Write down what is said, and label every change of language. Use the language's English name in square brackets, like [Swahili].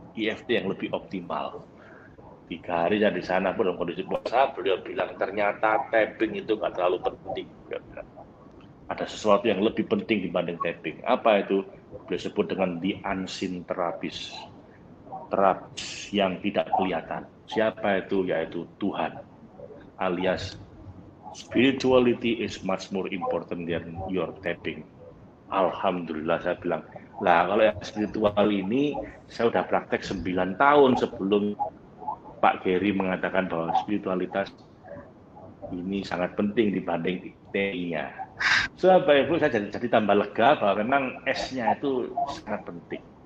[Indonesian] EFT yang lebih optimal. 3 hari saya di sana pun dalam kondisi puasa, beliau bilang ternyata tapping itu nggak terlalu penting. Ada sesuatu yang lebih penting dibanding tapping. Apa itu? Beliau sebut dengan [English] the unseen therapist. [Indonesian] Terapis yang tidak kelihatan. Siapa itu? Yaitu Tuhan. [English] Alias spirituality is much more important than your tapping. [Indonesian] Alhamdulillah saya bilang. Lah kalau yang spiritual ini saya udah praktek 9 tahun sebelum Pak Gary mengatakan bahwa spiritualitas ini sangat penting dibanding TI-nya. So, Bapak Ibu, saya jadi tambah lega bahwa memang S-nya itu sangat penting.